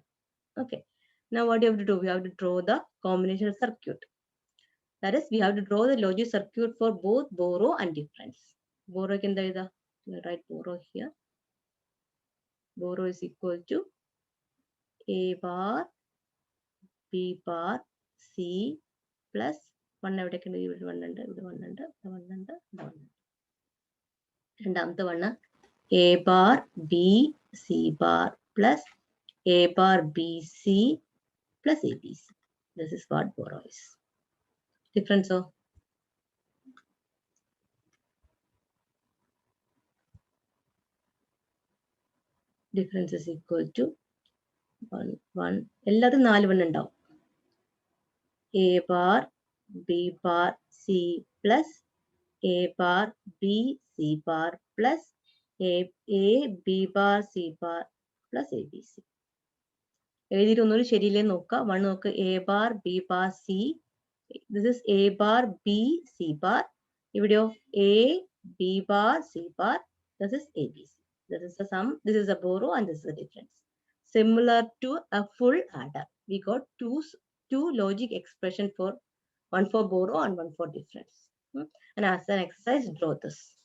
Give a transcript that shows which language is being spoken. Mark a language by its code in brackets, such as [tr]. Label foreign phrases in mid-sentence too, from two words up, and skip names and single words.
[en] Okay, now what you have to do? We have to draw the combination circuit. That is, we have to draw the logic circuit for both borrow and difference. Borrow can write borrow here. Borrow is equal to A bar B bar C plus 1 [ml] എവിടെ ഉണ്ട്? ഇവിടെ 1 ഉണ്ട്, ഇവിടെ 1 ഉണ്ട്, ഇവിടെ 1 ഉണ്ട്, ഇവിടെ 1 ഉണ്ട്. [en] രണ്ടാമത്തെ 1 A bar B C bar plus A bar B C plus ABC. This is what borrow is. Difference of difference is equal to 1 1. [ml] എല്ലാതും 4 1 ഉണ്ടാവും. [en] A bar B bar C plus A bar B C bar plus A B bar C bar plus ABC. [ml] എഴുതിയിട്ട് ഒന്നുകൂടി ശരിയില്ലേ നോക്കുക. 1 നോക്ക്. [en] A bar B bar C. This is A bar B C bar. ഇവിടെയോ A B bar C bar. This is ABC. This is the sum. This is a borrow and this is the difference. Similar to a full adder. We got two logic expression for one for borrow and one for difference. And as an exercise, draw this.